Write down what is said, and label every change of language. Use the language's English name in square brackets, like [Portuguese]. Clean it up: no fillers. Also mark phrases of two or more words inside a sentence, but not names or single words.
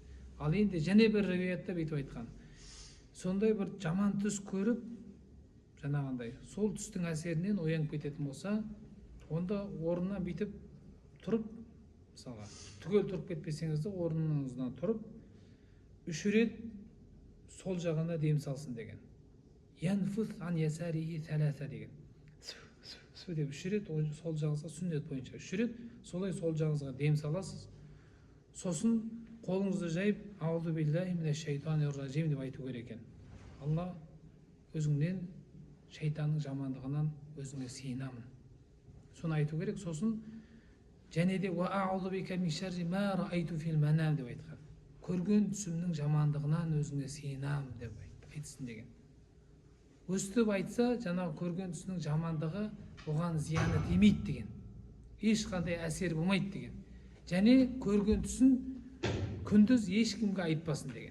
[Kazakh] Ал енді және бір риwаятта бүйтіп айтқан. Сондай бір жаман түс көріп, жаңағындай сол түстің әсерінен оянып кететін болса, онда орнынан бүйтіп тұрып, мысалға, түгел тұрып кетпесеңіз де орныңыздан тұрып, 3 рет сол жағына дем салсын деген. [Arabic] ينفث عن يساره ثلاثا [Kazakh] деген. Су деп 3 рет сол жағыңызға, сүннет бойынша 3 рет солай сол жағыңызға дем саласыз. Сосын қолыңызды жайып, [Arabic] أعوذ بالله من الشيطان الرجيم [Kazakh] деп айту керек екен. Алла, өзіңнен шайтанның жамандығынан өзіңе сыйынамын. Соны айту керек. Сосын және де [Arabic] وأعوذ بك من شر ما رأيت في المنام [Kazakh] деп айтқан. Көрген түсімнің жамандығынан өзіңе сыйынамын деп айтсын деген. Өстіп айтса, жаңағы көрген түсінің жамандығы оған зияны тимейді деген. Ешқандай әсер болмайды деген. Және көрген түсін күндіз ешкімге айтпасын деген.